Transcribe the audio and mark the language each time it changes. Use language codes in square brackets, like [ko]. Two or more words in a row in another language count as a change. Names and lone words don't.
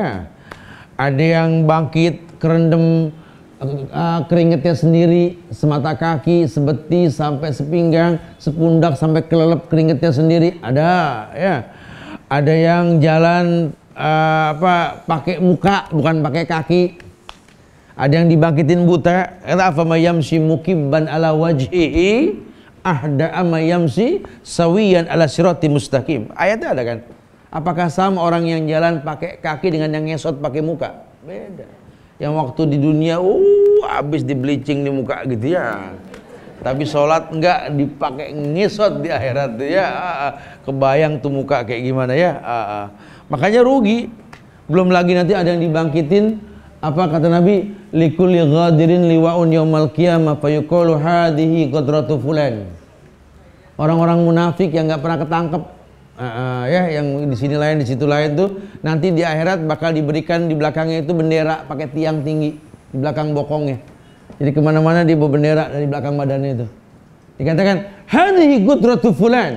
[id] Ada yang bangkit kerendam keringetnya sendiri, semata kaki, sebeti sampai sepinggang, sepundak sampai kelelep keringetnya sendiri, ada ya. Ada yang jalan pakai muka bukan pakai kaki. Ada yang dibangkitin buta, kata [ar] أفمن يمشي مكبا على وجهه أهدى أمن يمشي سويا على صراط مستقيم. [id] Ayatnya ada kan? Apakah sama orang yang jalan pakai kaki dengan yang ngesot pakai muka? Beda. Yang waktu di dunia habis di bleaching di muka gitu ya. Tapi sholat enggak, dipakai ngesot di akhirat tuh ya. Kebayang tuh muka kayak gimana ya. Makanya rugi. Belum lagi nanti ada yang dibangkitin, apa kata Nabi, [ar] لكل غادر لواء يوم القيامة فيقال هذه غدرة فلان. [id] Orang-orang munafik yang enggak pernah ketangkep, ya, yang di sini lain di situ lain tuh, nanti di akhirat bakal diberikan di belakangnya itu bendera pakai tiang tinggi di belakang bokongnya. Jadi kemana-mana dia bawa bendera dari belakang badannya itu. Dikatakan [ar] هذه غدرة فلان.